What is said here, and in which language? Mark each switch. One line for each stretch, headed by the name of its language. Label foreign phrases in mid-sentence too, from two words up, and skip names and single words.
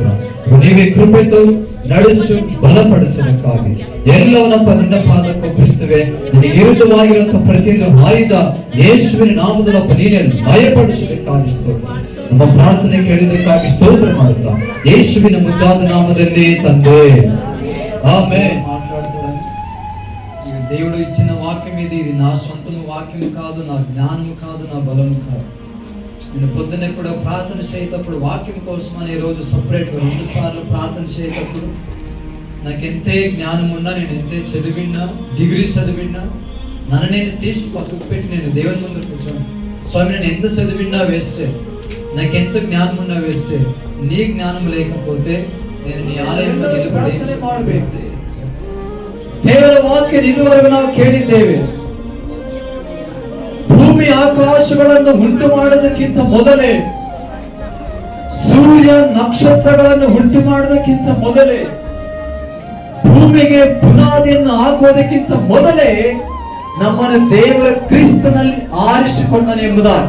Kannada: ನೀವೇ ಕೃಪೆತು ನಡೆಸು ಬಲಪಡಿಸೋದಕ್ಕಾಗಿ ಎಲ್ಲವನ್ನಪ್ಪ ನಿನ್ನ ಪಾದಕ್ಕೆ ಒಪ್ಪಿಸ್ತೇವೆ. ನಿನಗೆ ವಿರುದ್ಧವಾಗಿರುವಂತಹ ಪ್ರತಿಯೊಂದು ಆಯುಧ ಯೇಸುವಿನ ನಾಮದಲ್ಲಪ್ಪ ನೀನೇ ಭಯಪಡಿಸೋದಕ್ಕಾಗಿ ಸ್ತೋತ್ರ. ನಮ್ಮ ಪ್ರಾರ್ಥನೆ ಕೇಳಿದಕ್ಕಾಗಿ ಸ್ತೋತ್ರ ಮಾಡುತ್ತಾ ಯೇಸುವಿನ ಮುದ್ದಾದ నామದಲ್ಲಿ
Telugu: తండ్రి ఆమేన్. మాట్లాడుతున్నాను దేవుడు ఇచ్చిన వాక్యం ఇది నా సొంతము వాక్యము కాదు, నా జ్ఞానము కాదు, నా బలము కాదు. నేను పొద్దున్నే కూడా ప్రార్థన చేసేటప్పుడు వాక్యం కోసమని ఈ రోజు సపరేట్ గా 2 సార్లు ప్రార్థన చేసేటప్పుడు నాకు ఎంతే జ్ఞానం ఉన్నా, నేను ఎంతే చదివినా, డిగ్రీ చదివినా, నన్ను నేను తీసి పక్కకు పెట్టి నేను దేవుని ముందు కూర్చోను. స్వామి నేను ఎంత చదివినా వేస్టే, నాకు ఎంత జ్ఞానం ఉన్నా వేస్టే. నీ జ్ఞానం లేకపోతే నేను నీ
Kannada: ಆಲಯವನ್ನು ನಿಲುಗಡೆ ಮಾಡಬೇಕು. ದೇವರ ವಾಕ್ಯ ಇದುವರೆಗೂ ನಾವು ಕೇಳಿದ್ದೇವೆ. ಭೂಮಿ ಆಕಾಶಗಳನ್ನು ಉಂಟು ಮಾಡೋದಕ್ಕಿಂತ ಮೊದಲೇ, ಸೂರ್ಯ ನಕ್ಷತ್ರಗಳನ್ನು ಉಂಟು ಮಾಡೋದಕ್ಕಿಂತ ಮೊದಲೇ, ಭೂಮಿಗೆ ಬುನಾದಿಯನ್ನು ಹಾಕುವುದಕ್ಕಿಂತ ಮೊದಲೇ ನಮ್ಮನ್ನು ದೇವರ ಕ್ರಿಸ್ತನಲ್ಲಿ ಆರಿಸಿಕೊಂಡನು ಎಂಬುದಾಗಿ.